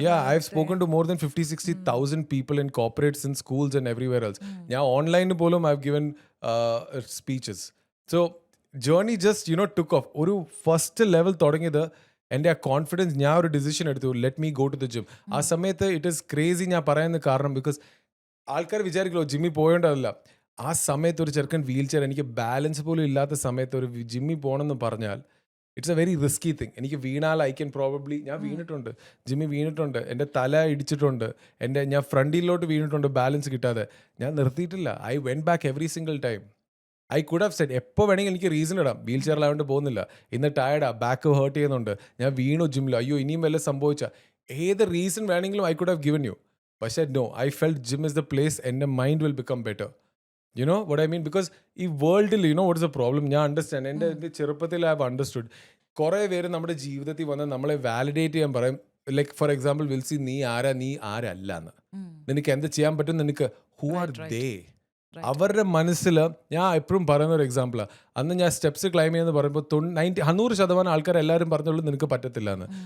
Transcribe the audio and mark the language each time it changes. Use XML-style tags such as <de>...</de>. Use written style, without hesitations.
<en>I've spoken to more than 50,000-60,000 people in corporates and schools and everywhere else.</en> <ml>ഞാൻ ഓൺലൈനിൽ പോലും</ml> <en>I've given speeches. So journey just took off.</en> <ml>ഒരു first level തുടങ്ങിയത് എൻ്റെ ആ confidence. ഞാൻ ഒരു ഡിസിഷൻ എടുത്തു,</ml> <en>Let me go to the gym.</en> <ml>ആ സമയത്ത്</ml> <en>it is crazy</en> <ml>ഞാൻ പറയുന്ന കാരണം, ബിക്കോസ് ആൾക്കാർ വിചാരിക്കലോ ജിമ്മിൽ പോയേണ്ടതല്ല. ആ സമയത്ത് ഒരു ചെറുക്കൻ വീൽ ചെയർ, എനിക്ക് ബാലൻസ് പോലും ഇല്ലാത്ത സമയത്ത് ഒരു ജിമ്മിൽ പോകണമെന്ന് പറഞ്ഞാൽ</ml> <en>It's a very risky thing.</en> <ml>എനിക്ക് വീണാൽ</ml> <en>I can probably,</en> <ml>ഞാൻ വീണിട്ടുണ്ട്, ജിമ്മിൽ വീണിട്ടുണ്ട്, എൻ്റെ തല ഇടിച്ചിട്ടുണ്ട്, ഞാൻ ഫ്രണ്ടിലോട്ട് വീണിട്ടുണ്ട് ബാലൻസ് കിട്ടാതെ. ഞാൻ നിർത്തിയിട്ടില്ല.</ml> <en>I went back every single time. I could have said</en> <ml>എപ്പോൾ വേണമെങ്കിൽ എനിക്ക് റീസൺ ഇടാം, വീൽ ചെയറിലായതുകൊണ്ട് പോകുന്നില്ല, ഇന്ന് ടയർഡാ, ബാക്ക് ഹേർട്ട് ചെയ്യുന്നുണ്ട്, ഞാൻ വീണു ജിമ്മിൽ, അയ്യോ ഇനിയും വല്ല സംഭവിച്ച, ഏത് റീസൺ വേണമെങ്കിലും</ml> <en>I could have given you. പക്ഷേ no, I felt gym is the place എൻ്റെ mind will become better. You know what I mean? Because ഈ വേൾഡിൽ what is the problem?</en> <ml>ഞാൻ അണ്ടർസ്റ്റാൻഡ്, എൻ്റെ ചെറുപ്പത്തിൽ</ml> <en>I have understood.</en> <ml>കുറേ പേര് നമ്മുടെ ജീവിതത്തിൽ വന്ന് നമ്മളെ വാലിഡേറ്റ് ചെയ്യാൻ പറയും. ലൈക്ക് ഫോർ എക്സാമ്പിൾ വിൽസി, നീ ആരല്ല എന്ന്, നിനക്ക് എന്ത് ചെയ്യാൻ പറ്റും, നിനക്ക്</ml> <en>Who are they.</en> <ml>അവരുടെ മനസ്സിൽ ഞാൻ എപ്പോഴും പറയുന്ന ഒരു എക്സാമ്പിളാണ്, അന്ന് ഞാൻ സ്റ്റെപ്സ് ക്ലൈം ചെയ്യുന്ന പറയുമ്പോൾ 100% ആൾക്കാർ എല്ലാവരും പറഞ്ഞുള്ളൂ നിനക്ക് പറ്റത്തില്ല എന്ന്.</ml>